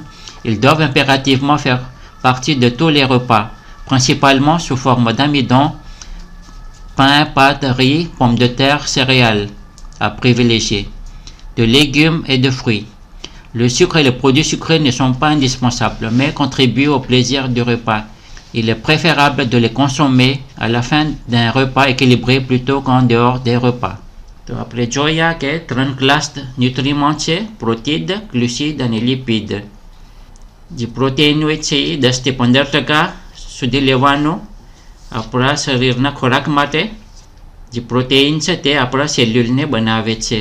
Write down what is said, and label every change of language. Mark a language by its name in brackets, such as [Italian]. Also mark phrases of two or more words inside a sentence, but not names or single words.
[French] Ils doivent impérativement faire partie de tous les repas, principalement sous forme d'amidon, pain, pâtes, riz, pommes de terre, céréales à privilégier, de légumes et de fruits. Le sucre et les produits sucrés ne sont pas indispensables, mais contribuent au plaisir du repas. il est préférable de les consommer à la fin d'un repas équilibré plutôt qu'en dehors des repas. [Gujarati] તો આપણે જોયા કે 3 ક્લાસ ન્યુટ્રીમો છે, પ્રોટીન, ગ્લુસીડ અને લિપિડ. જે પ્રોટીન હોય છે એ 10 થી 15% સુધી લેવાનું આપણા શરીરના ખોરાક માટે. જે પ્રોટીન છે તે આપણા સેલ્યુલને બનાવે છે.